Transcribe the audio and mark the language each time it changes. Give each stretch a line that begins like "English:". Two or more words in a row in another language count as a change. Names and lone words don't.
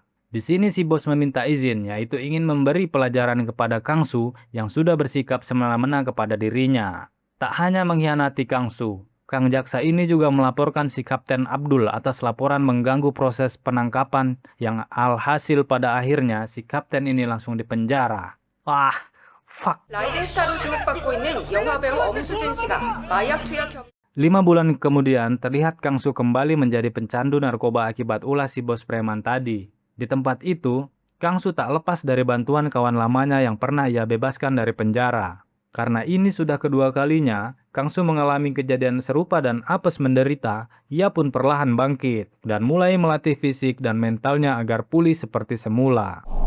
Indonesian: Di sini si bos meminta izin, yaitu ingin memberi pelajaran kepada Kangsu yang sudah bersikap semena-mena kepada dirinya. Tak hanya mengkhianati Kangsu, Kang Jaksa ini juga melaporkan si Kapten Abdul atas laporan mengganggu proses penangkapan yang alhasil pada akhirnya si Kapten ini langsung dipenjara. Wah, fuck.
Korean: 라이징 스타로 주목받고 있는 영화배우 엄수진 씨가 마약 투약
Indonesian: 5 bulan kemudian terlihat Kangsu kembali menjadi pencandu narkoba akibat ulah si bos preman tadi. Di tempat itu, Kangsu tak lepas dari bantuan kawan lamanya yang pernah ia bebaskan dari penjara. Karena ini sudah kedua kalinya, Kangsu mengalami kejadian serupa dan apes menderita, ia pun perlahan bangkit dan mulai melatih fisik dan mentalnya agar pulih seperti semula.